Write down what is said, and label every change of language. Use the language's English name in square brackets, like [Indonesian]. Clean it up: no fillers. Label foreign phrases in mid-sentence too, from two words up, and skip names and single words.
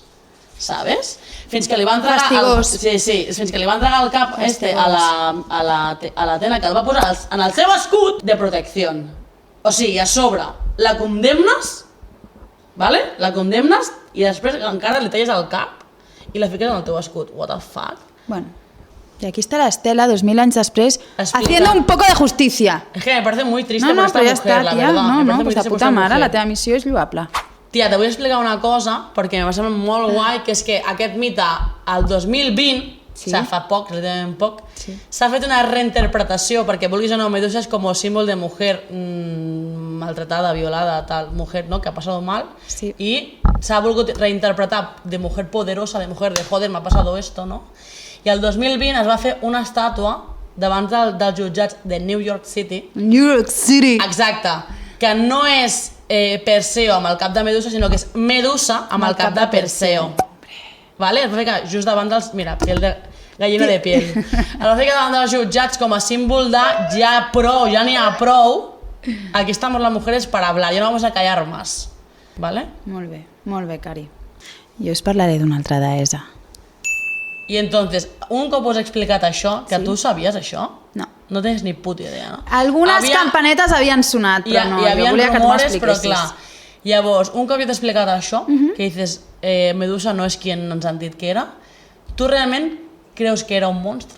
[Spanish] ¿Sabes? [Catalan] Fins que li va entregar fins que li va entregar el cap a l'Atena que el va posar en el seu escut de protecció. O sigui, a sobre la condemnes, ¿vale? La condemnes i després encara li talles el cap i la fiques en el teu escut. [English] What the fuck? [Spanish] Bueno, y aquí está la Estela, 2000 años después, [Catalan] Explica. [Spanish] haciendo un poco de justicia. Es que me parece muy triste [Catalan] No, [Spanish] por esta [Catalan] però ja [Spanish] mujer, [Catalan] està, la tia. [Spanish] verdad. [Catalan] No, [Spanish] Me parece muy [Catalan] pues de [Spanish] triste por [Catalan] puta [Spanish] esta [Catalan] mare, [Spanish] mujer. [Catalan] la teva missió és lloable. Tia, te vull explicar una cosa, perquè me sembla molt guai, que és que aquest mite, al 2020, Sí. o sigui, fa poc, relativament poc, Sí. s'ha fet una reinterpretació, perquè vulguis o no, Medusa és com símbol de [Spanish] mujer maltratada, violada, tal, mujer, ¿no?, que ha pasado mal, [Catalan] Sí. i s'ha volgut reinterpretar [Spanish] de mujer poderosa, de mujer de joder, me ha pasado esto, [Catalan] no? I el 2020 es va fer una estàtua davant dels jutjats de New York City. New York City. Exacte, que no és Perseo amb el cap de Medusa, sinó que és Medusa amb el cap de Perseo. Vale? Es va ficar just davant dels... [Spanish] Mira, piel de... gallina de piel. [Catalan] Es va ficar davant dels jutjats com a símbol de ja prou, ja n'hi ha prou. [Spanish] Aquí estamos las mujeres para hablar, ya no vamos a callar más. [Catalan] Vale? Molt bé, Cari. Jo us parlaré d'una altra deessa. I entonces, un cop us he explicat això, que tu sabies això, No. no tens ni puta idea, no? Algunes campanetes havien sonat, però no, hi havia jo volia que tu rumores, però m'expliquessis. clar. Llavors, un cop jo t'he explicat això, que dices, Medusa no és qui ens han dit que era, tu realment creus que era un monstre?